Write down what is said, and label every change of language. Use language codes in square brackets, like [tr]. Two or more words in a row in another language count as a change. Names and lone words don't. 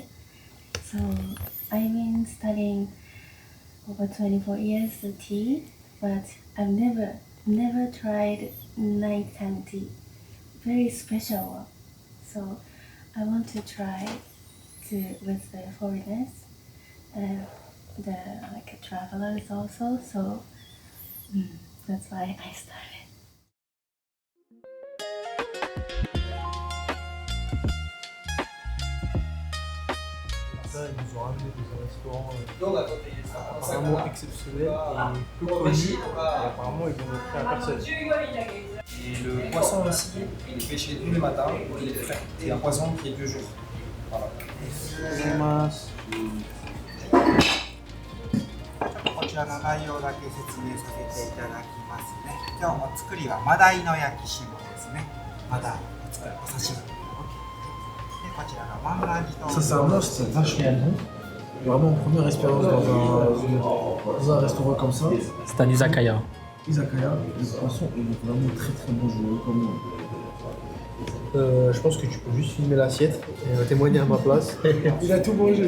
[en] So I've been studying over 24 years the tea, but I've never tried nighttime tea. Very special one. So I want to try with the foreigners, the like travelers also. So that's why I started. [fr] Ça, ils nous ont ramené dans un restaurant Donc à côté, ça. apparemment exceptionnel et peu connu. Et apparemment, ils ont offert à personne. Et le poisson aussi, il est pêché tous les matins, il est frais. C'est un poisson qui est 2 jours. Voilà. [ja] こちらの内容だけ説明させていただきますね。今日の作りはマダイの焼き霜ですね。マダイを作るお刺身。でこちらが万願寺と。 [fr] Sincèrement, c'était vachement bon. Vraiment, première expérience dans un restaurant comme ça. C'est un izakaya. Izakaya, le poisson il est vraiment très très bon, je le recommande. Je pense que tu peux juste filmer l'assiette et témoigner à ma place. Il a tout mangé.